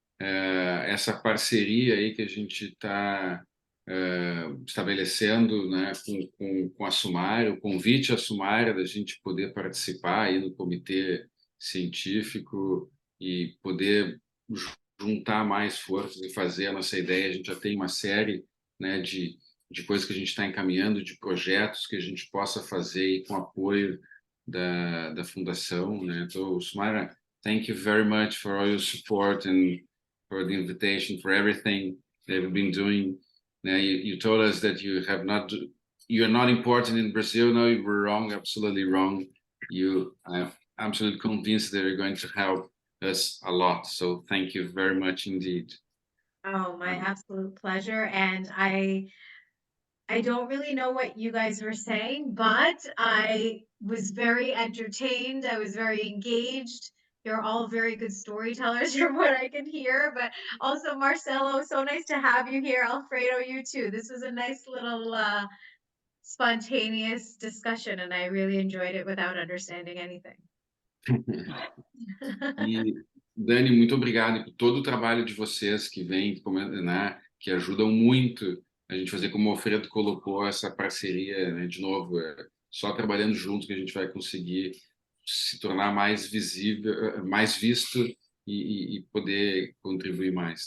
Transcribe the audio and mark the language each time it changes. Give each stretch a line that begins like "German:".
Portuguese: Essa parceria aí que a gente está estabelecendo, né, com a Sumária, o convite à Sumária da gente poder participar aí no comitê científico e poder juntar mais forças e fazer a nossa ideia. A gente já tem uma série, né, de coisas que a gente está encaminhando, de projetos que a gente possa fazer aí com apoio da fundação, né? Então,
English: Sumaira, thank you very much for all your support and for the invitation, for everything that you've been doing. You told us that you are not important in Brazil. No, you were wrong, absolutely wrong. I'm absolutely convinced that you're going to help us a lot. So thank you very much indeed. Oh, my absolute pleasure. And I don't really know what you guys were saying, but I was very entertained. I was very engaged. You're all very good storytellers from what I could hear, but also Marcelo, so nice to have you here. Alfredo, you too. This was a nice little spontaneous discussion, and I really enjoyed it without understanding anything.
Portuguese: E, Dani, muito obrigado por todo o trabalho de vocês que vem, né, que ajudam muito a gente fazer, como o Alfredo colocou, essa parceria, né, de novo, só trabalhando juntos que a gente vai conseguir se tornar mais visível, mais visto e poder contribuir mais.